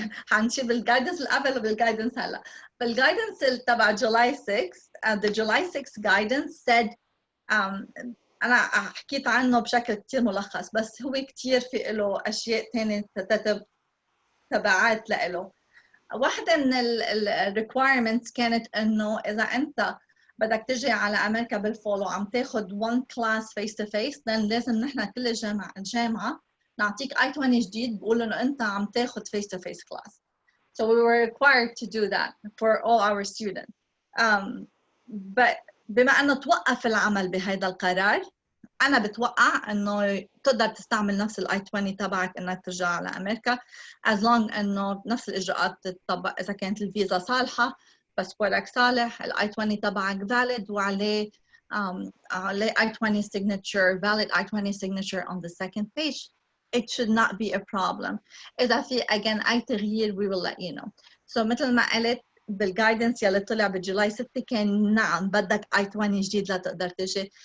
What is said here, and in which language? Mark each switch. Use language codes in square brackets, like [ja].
[ar] حنشوف بالجايدنس اللي قبل وبالجايدنس هلا. بالجايدنس تبع July 6 [en] the July 6 guidance said [ar] أنا حكيت عنه بشكل كتير ملخص، بس هو كتير في له أشياء تانية تبعات له. واحدة من ال requirements كانت إنه إذا أنت بدك تجي على أمريكا بالفول وعم تاخد [en] one class face to face، [ar] then لازم نحن كل الجامعة نعطيك I-20 جديد بقول إنه أنت عم تاخد [en] face to face class. So we were required to do that for all our students. [ar] But بما إنه توقف العمل بهذا القرار، أنا بتوقع إنه تقدر تستعمل نفس ال I-20 تبعك إنك ترجع على أمريكا [en] as long [ar] إنه نفس الإجراءات تطبق. إذا كانت الفيزا صالحة، باسبورك صالح، ال I-20 تبعك valid وعليه عليه I-20 signature, [en] valid I-20 signature on the second page. It should not be a problem. [ar] إذا في [en] again [ar] أي تغيير [en] we will let you know. [ar] So مثل ما قلت بالجايدنس يلي طلع بجولاي 6 كان نعم بدك I-20 جديد لتقدر تجي.